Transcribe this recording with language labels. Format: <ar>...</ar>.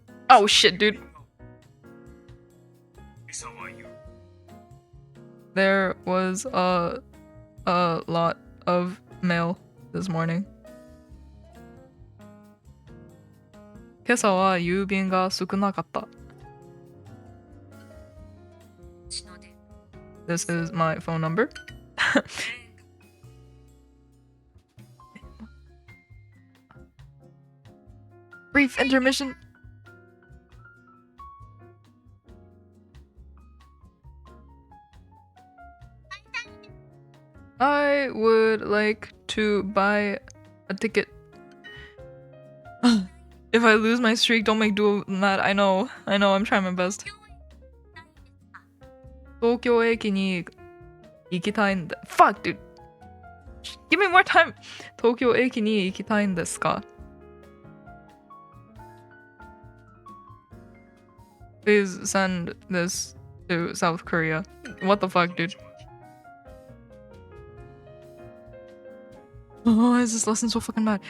<en>Oh shit, dude. There was a lot of mail this morning.</en> <ja>今朝は郵便が少なかった.</ja> <en>This is my phone number. Brief intermission. I would like to buy a ticket. If I lose my streak, don't make Duo mad. I know, I'm trying my best.</en> <ja>東京駅に行きたいんだ。</ja> <en>Fuck, dude. Give me more time.</en> <ja>東京駅に行きたいんですか?</ja> <en>Please send this to South Korea. What the fuck, dude? Oh, is this lesson so fucking bad?</en>